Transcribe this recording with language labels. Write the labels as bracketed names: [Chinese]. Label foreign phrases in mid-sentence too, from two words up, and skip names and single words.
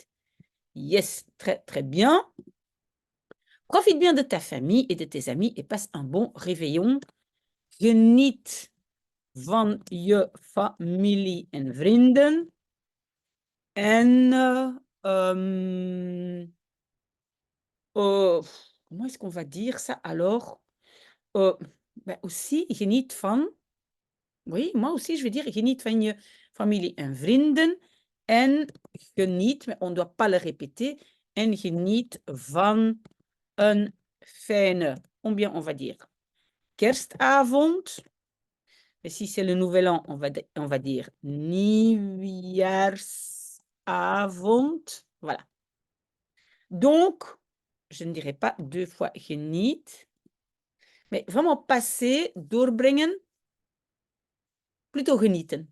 [French] Yes, très, très bien. Profite bien de ta famille et de tes amis et passe un bon réveillon. [Dutch] Geniet van je familie en vrienden. [French] En comment est-ce qu'on va dire ça alors? Aussi, [Dutch] geniet van, [French] oui, moi aussi je vais dire [Dutch] geniet van je familie en vrienden. En geniet, [French] mais on ne doit pas le répéter. [Dutch] En geniet van een fijne, [French] combien on va dire? Kerstavond. Et si c'est le nouvel an, on va dire nieuwjaarsavond. Voilà. Donc, je ne dirai pas deux fois geniet, mais vraiment passer, doorbrengen, plutôt genieten.